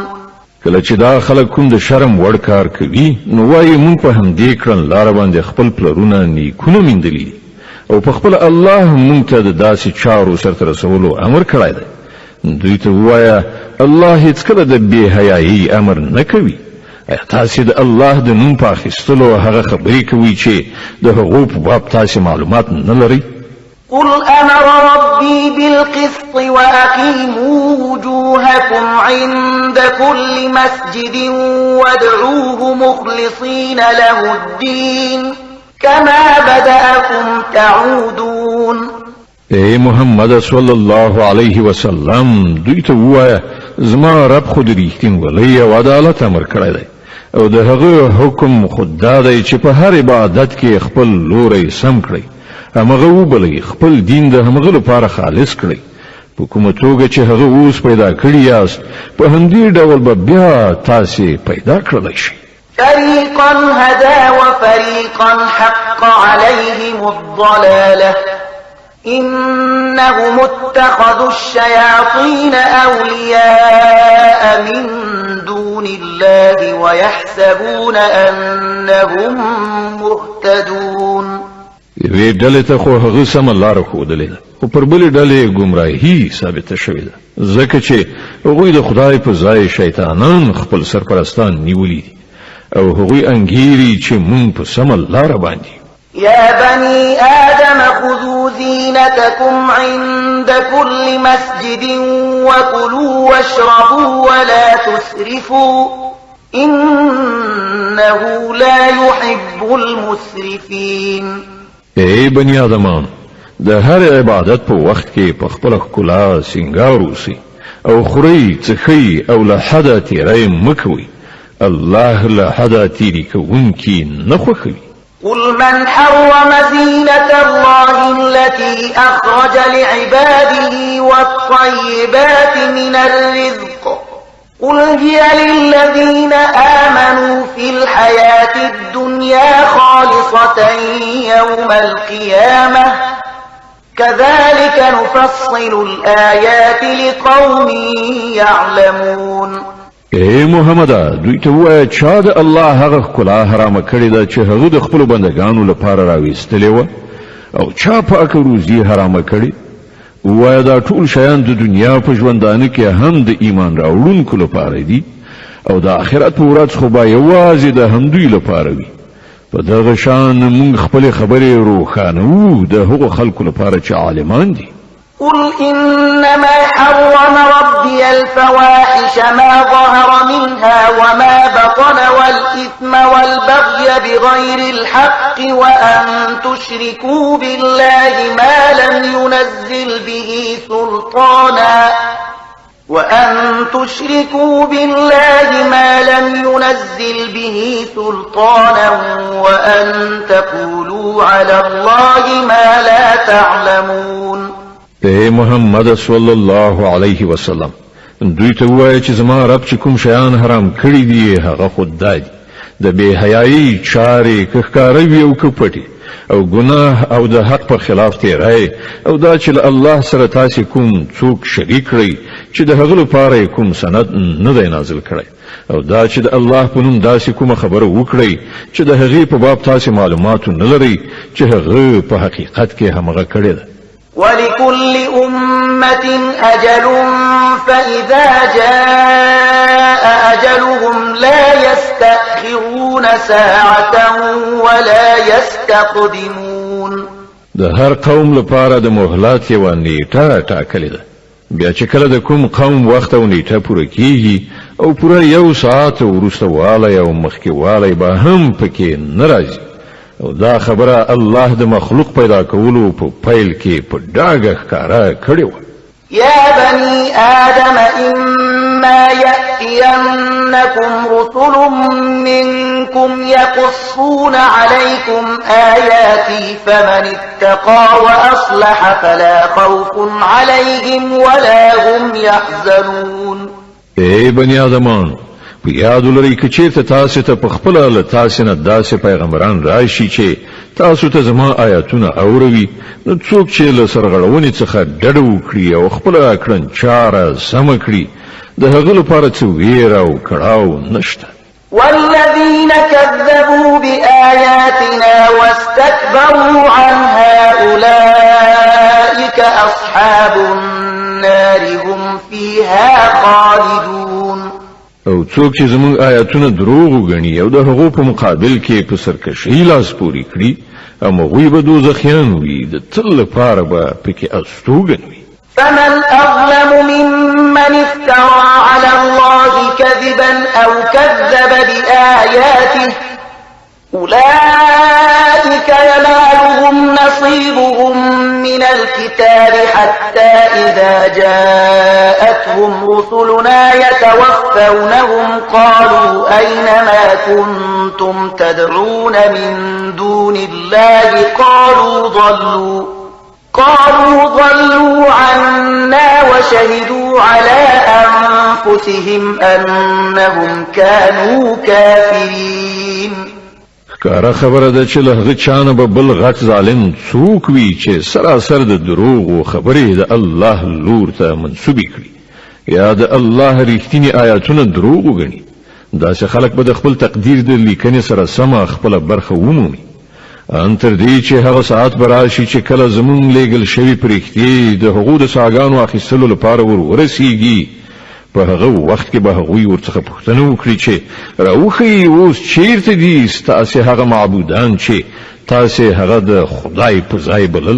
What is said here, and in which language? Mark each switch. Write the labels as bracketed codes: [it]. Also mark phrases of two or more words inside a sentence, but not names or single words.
[ps] کله چې دا خلک کوم د شرم وړ کار کوي نو وایي مونږ په همدې کړنلاره باندې خپل پلرونه نیکونه میندلي دي او په خپل الله مونږ ته د داسې چارو سرته رسولو امر کړی دی. دوی ته ووایه الله هیڅکله د بې حیایي امر نه کوي. ایا تاسې د الله د نوم په اخیستلو هغه خبرې کوي چې د هغو په باب تاسې معلومات نه لرئ؟ [ar] قل أمر ربي بالقسط وأقيموا وجوهكم عند كل مسجد وادعوه مخلصين له الدين كما بدأكم تعودون. [ps] اے محمد [ar] صلی الله علیه وسلم [ps] دوی ته ووایه زما رب خو د ریښتینولۍ او عدالت امر کړی دی او د هغه حکم خود دا دی چې په هر عبادت کې خپل لوری سم کړئ همغه وبلئ خپل دین د همغه لپاره خالص کړئ په کومه توګه چې هغه اوس پیدا کړی یاست په همدې ډول به بیا تاسې پیدا کړلی شئ. [ar] فريقا هدى وفريقا حق عليهم الضلالة إنهم اتخذوا الشياطين أولياء من دون الله ويحسبون أنهم مهتدون. [ps] یوې ډلې ته خو هغه سمه لاره ښودلې ده خو پر بلې ډلې ګمراهي ثابته شوې ده ځکه چې هغوی د خدای په ځای شیطانان خپل سرپرستان نیولي دي او هغوی انګیري چې مونږ په سمه لاره باندې. [ar] يا بني آدم خذوا زينتكم عند كل مسجد وكلوا واشربوا ولا تسرفوا إنه لا يحب المسرفين. [ps] ای بنی آدمان د هر عبادت په وخت کې په خپل ښکلا سینګار اوسئ او خورئ څښئ او له حده تیری مه کوئ الله له حدا تیری کوونکی نه خوښوي. [ar] قل من حرم زينة الله التي أخرج لعباده والطيبات من الرزق قل هي للذين آمنوا في الحياة الدنيا خالصة يوم القيامة كذلك نفصل الآيات لقوم يعلمون. [ps] اے محمد دوی ته وایه چا د الله هغه ښکلا حرامه کړې ده چې هغه د خپلو بندګانو لپاره راویستلې وه او چا پاکه روزي حرامه کړې. وایه دا ټول شیان د دنیا په ژوندانه کې هم د ایمان راوړونکو لپاره دي او د آخرت په ورځ خو به یوازې د همدوی لپاره وي. په دغه شان موږ خپلې خبرې روښانوو د هغو خلکو لپاره چې عالمان دي. [ar] قل إنما حرم ربي الفواحش ما ظهر منها وما بطن والإثم والبغي بغير الحق وأن تشركوا بالله ما لم ينزل به سلطانا وأن تقولوا على الله ما لا تعلمون. [ps] اے محمد [ar] صلی الله علیه وسلم [ps] دوی ته وایي چې زما رب چې کوم شیان حرام کړي دي هغه خود دادي د بے حیايي چارې که ښکاره وي او که پټې او ګناه او د حق پر خلاف تیری او دا چې الله سره تاسې کوم څوک شریک کړئ چې د هغه لپاره کوم سند نه دی نازل کړی او دا چې د الله په نوم داسې کومه خبره وکړئ چې د هغې په باب تاسې معلومات نه لرئ چې هغه په حقیقت کې همغه کړې ده. [ar] ولكل أمة أجل فإذا جاء أجلهم لا يستأخرون ساعة ولا يستقدمون. [ps] د هر قوم لپاره د مهلت یوه نیټه ټاکلې ده. بیا چې کله د کوم قوم وخت او نیټه پوره کیږي او پوره یو ساعت وروسته والی او مخکې والی به هم پکې نه راځي او دا خبره الله د مخلوق پیدا کولو په پیل کې په ډاګه ښکاره کړې وه. [ar] يا بني آدم إما يأتينكم رسل منكم يقصون عليكم آياتي فمن اتقى وأصلح فلا خوف عليهم ولا هم يحزنون. [ps] اے بني آدمان په یاد ولرئ که چېرته تاسې ته په خپله له تاسې نه داسې پیغمبران راشي چې تاسو ته زما آیاتونه اوروي نو څوک چې له سرغړونې څخه ډډه وکړي او خپله کړنچاره سمه کړي د هغه لپاره څه ویره او کړاو نشته. [ar] والذين كذبوا بآياتنا واستكبروا عنها أولئك أصحاب النار هم فيها خالدون. [ps] او څوک چې زموږ آیاتونه دروغ وګڼي او د هغو په مقابل کې په سرکشۍ لاس پورې کړي هغوی به دوزخیان وي د تل لپاره به پکې استوګن وي. [ar] فمن أظلم ممن افترى على الله كذبا أو كذب بآياته أولئك ينالهم نصيبهم من الكتاب حتى إذا جاءتهم رسلنا يتوفونهم قالوا أين ما كنتم تدعون من دون الله قالوا ضلوا عنا وشهدوا على أنفسهم أنهم كانوا كافرين. [ps] ښکاره خبره ده چې له هغه چانه به بل غټ ظالم څوک وي چې سراسر د دروغو خبرې د الله لور ته منسوبې کړي یا د الله رښتینې آیاتونه دروغ وګڼي. داسې خلک به د خپل تقدیر د لیکنې سره سمه خپله برخه ومومي ان تر دې چې هغه ساعت به راشي چې کله زموږ لیږل شوي پرښتې د هغو د ساګانو اخیستلو لپاره ورسیږي په هغه وخت کې به هغوی ورڅخه پوښتنه وکړي چې راوښیي اوس چیرته دي ستاسې هغه معبودان چې تاسې هغه د خدای په ځای بلل.